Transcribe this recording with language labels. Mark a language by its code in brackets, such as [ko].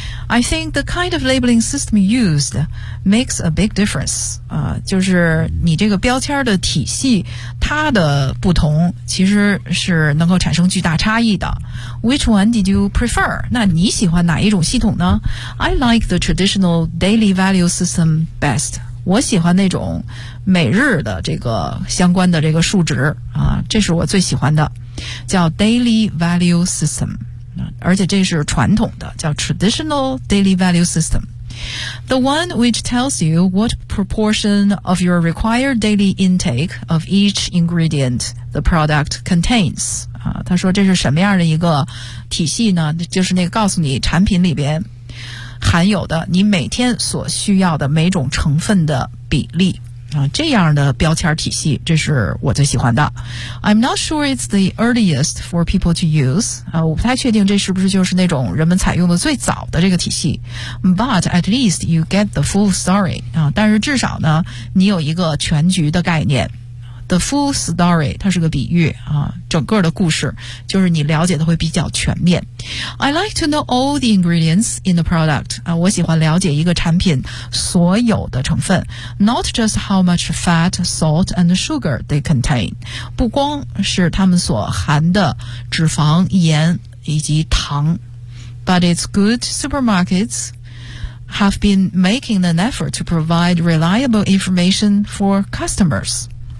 [en] I think the kind of labeling system used makes a big difference、 [zh] 就是你这个标签的体系它的不同其实是能够产生巨大差异的。 [en] Which one did you prefer? [zh] 那你喜欢哪一种系统呢？ [en] I like the traditional daily value system best. [zh] 我喜欢那种每日的这个相关的这个数值啊，这是我最喜欢的，叫 Daily Value System， 而且这是传统的，叫 [en] Traditional Daily Value System。 The one which tells you what proportion of your required daily intake of each ingredient the product contains [zh] 啊，他说这是什么样的一个体系呢？就是那个告诉你产品里边含有的你每天所需要的每种成分的比例啊，这样的标签体系，这是我最喜欢的。 [en] I'm not sure it's the earliest for people to use. [zh] 我不太确定这是不是就是那种人们采用的最早的这个体系。 [en] But at least you get the full story. [zh] 但是至少呢，你有一个全局的概念。 [en] The full story [zh] 它是个比喻啊，整个的故事就是你了解的会比较全面。 [en] I like to know all the ingredients in the product [zh] 啊，我喜欢了解一个产品所有的成分 [en] ，not just how much fat, salt, and sugar they contain， [zh] 不光是它们所含的脂肪、盐以及糖 [en] ，but it's good supermarkets have been making an effort to provide reliable information for customers。